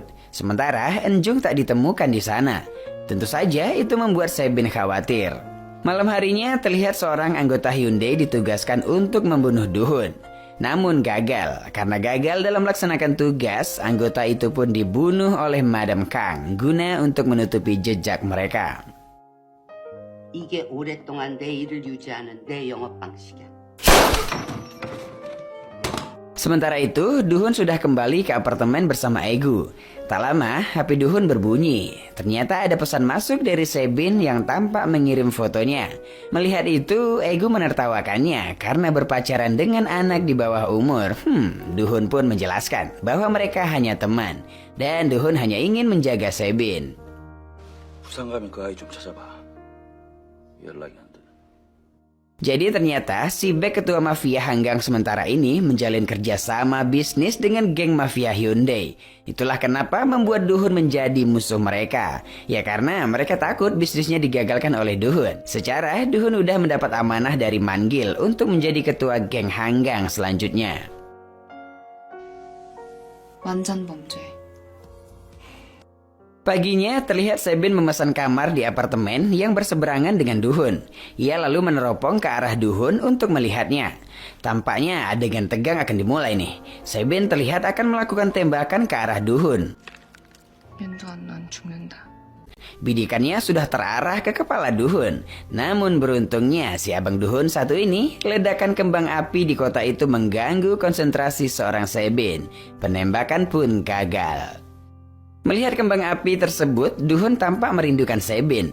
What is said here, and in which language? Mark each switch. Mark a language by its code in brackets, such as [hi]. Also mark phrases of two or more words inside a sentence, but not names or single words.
[id] Sementara Enjung tak ditemukan di sana. Tentu saja itu membuat Sebin khawatir. Malam harinya terlihat seorang anggota Hyundai ditugaskan untuk membunuh Duhun. Namun gagal. Karena gagal dalam melaksanakan tugas, anggota itu pun dibunuh oleh Madam Kang guna untuk menutupi jejak mereka. [ko] 이게 오랫동안 내 일을 유지하는 내 영업 방식이야. [id] Sementara itu, Duhun sudah kembali ke apartemen bersama Egu. Tak lama, HP Duhun berbunyi. Ternyata ada pesan masuk dari Sebin yang tampak mengirim fotonya. Melihat itu, Egu menertawakannya karena berpacaran dengan anak di bawah umur. Duhun pun menjelaskan bahwa mereka hanya teman. Dan Duhun hanya ingin menjaga Sebin. [ko] 부산 가면 그 아이 좀 찾아봐. 연락이 안 돼. [id] Jadi ternyata si Baek ketua mafia Hanggang sementara ini menjalin kerjasama bisnis dengan geng mafia Hyundai. Itulah kenapa membuat Duhun menjadi musuh mereka. Ya karena mereka takut bisnisnya digagalkan oleh Duhun. Secara Duhun udah mendapat amanah dari Manggil untuk menjadi ketua geng Hanggang selanjutnya. [ko] 완전 범죄. [id] Paginya terlihat Sebin memesan kamar di apartemen yang berseberangan dengan Duhun. Ia lalu meneropong ke arah Duhun untuk melihatnya. Tampaknya adegan tegang akan dimulai nih. Sebin terlihat akan melakukan tembakan ke arah Duhun. [ko] 난 죽는다. [id] Bidikannya sudah terarah ke kepala Duhun. Namun beruntungnya si abang Duhun satu ini, ledakan kembang api di kota itu mengganggu konsentrasi seorang Sebin. Penembakan pun gagal. Melihat kembang api tersebut, Duhun tampak merindukan Sebin.